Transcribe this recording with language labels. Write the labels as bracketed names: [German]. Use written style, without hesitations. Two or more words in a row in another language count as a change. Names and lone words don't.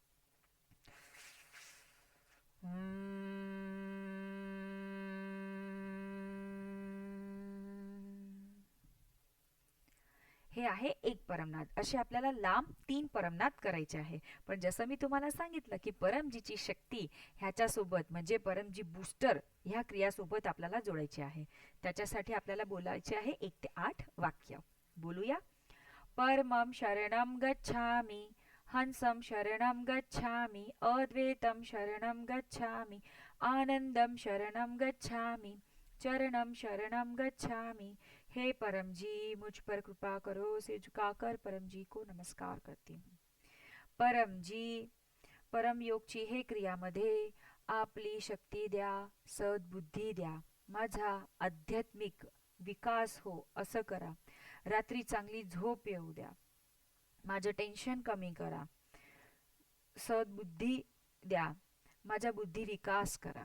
[Marathi] हे आहे एक परमनाद. असे आपल्याला लांब 3 परमनाद करायचे आहे. पण जसं मी तुम्हाला सांगितलं की परमजीची शक्ती ह्याच्यासोबत म्हणजे परमजी बूस्टर ह्या क्रियासोबत आपल्याला जोडायची आहे. त्याच्यासाठी आपल्याला बोलायचे आहे 1 ते 8 वाक्य. बोलूया. [Sanskrit] परमं शरणं गच्छामि, हंसं शरणं गच्छामि, अद्वैतं शरणं गच्छामि, आनंदं शरणं गच्छामि, चरणं शरणं गच्छामि. [Hindi] हे परमजी मुझ पर कृपा करो. सिर झुकाकर परमजी को नमस्कार करती हूँ. [Marathi] परमजी, परमयोगची हे क्रियामध्ये आपली शक्ती द्या, सद्बुद्धी द्या, माझा आध्यात्मिक विकास हो असं करा. रात्री चांगली झोप येऊ द्या, माझं टेन्शन कमी करा, सद्बुद्धी द्या, माझा बुद्धी विकास करा.